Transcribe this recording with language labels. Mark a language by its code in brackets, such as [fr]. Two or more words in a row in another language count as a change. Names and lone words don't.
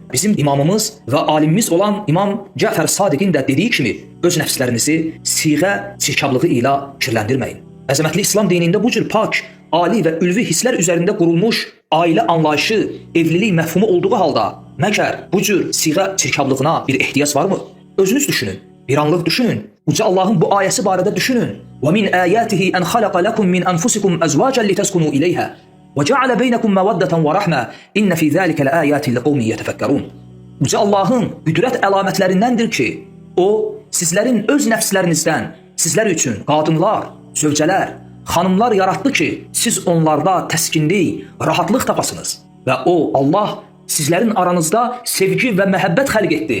[az] Bizim imamımız və alimimiz olan İmam Cəfər Sadiqin də dediyi kimi öz nəfslərinizi siğə çirkablığı ilə kirləndirməyin. Əzəmətli İslam dinində bu cür pak, ali və ülvi hisslər üzərində qurulmuş ailə anlayışı, evlilik məfhumu olduğu halda məgər bu cür siğə çirkablığına bir ehtiyac varmı? Özünüz düşünün. Bir anlıq düşünün. Uca Allahın bu ayəsi barədə düşünün. [ar] وَمِنْ آيَاتِهِ أَنْ خَلَقَ لَكُمْ مِنْ أَنْفُسِكُمْ أَزْوَاجًا لِتَسْكُنُوا إِلَيْهَا وَجَعَلَ بَيْنَكُمْ مَوَدَّةً وَرَحْمَةً إِنَّ فِي ذَلِكَ لَآيَاتٍ لِقَوْمٍ يَتَفَكَّرُونَ. [az] Uca Allahın qüdrət əlamətlərindəndir ki, o sizlərin öz nəfslərinizdən sizlər üçün qadınlar, zövcələr, xanımlar yaratdı ki, siz onlarda təskinlik, rahatlıq tapasınız. Və o Allah sizlərin aranızda sevgi və məhəbbət xəlq etdi.